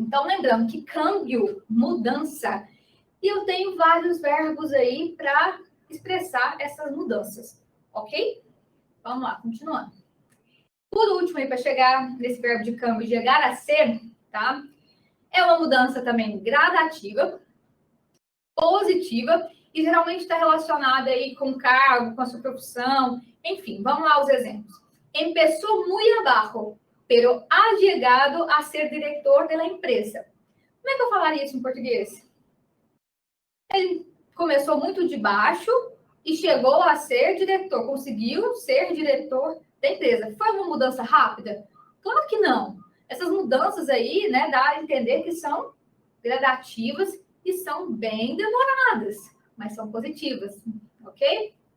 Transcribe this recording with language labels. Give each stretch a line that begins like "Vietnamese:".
Portuguese: Então, lembrando que câmbio, mudança, e eu tenho vários verbos aí para expressar essas mudanças, ok? Vamos lá, continuando. Por último, aí, para chegar nesse verbo de câmbio, chegar a ser, tá? É uma mudança também gradativa, positiva, e geralmente está relacionada aí com o cargo, com a sua profissão, enfim, vamos lá os exemplos.
Spanish: Empezó muy abajo, pero ha llegado a ser diretor da empresa.
Portuguese: Como é que eu falaria isso em português? Ele começou muito de baixo e chegou a ser diretor, conseguiu ser diretor da empresa. Foi uma mudança rápida? Claro que não. Essas mudanças aí, né, dá a entender que são gradativas e são bem demoradas, mas são positivas, ok?